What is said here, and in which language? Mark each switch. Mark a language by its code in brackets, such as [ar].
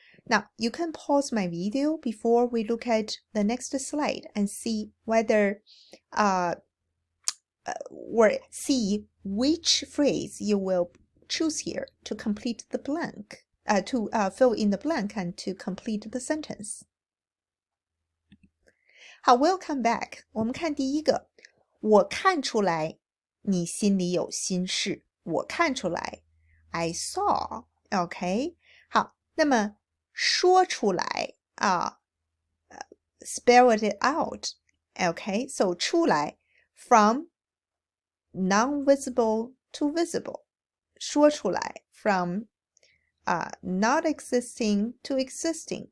[en] Now, you can pause my video before we look at the next slide and see whether or see which phrase you will choose here to complete the blank, to fill in the blank and to complete the sentence. 好 we'll come back. [zh] 我们看第一个，我看出来你心里有心事。我看出来 [en] I saw. OK? [zh] 好，那么说出来 [en] spell it out. OK? So 出来 from non-visible to visible. 说出来 from not existing to existing.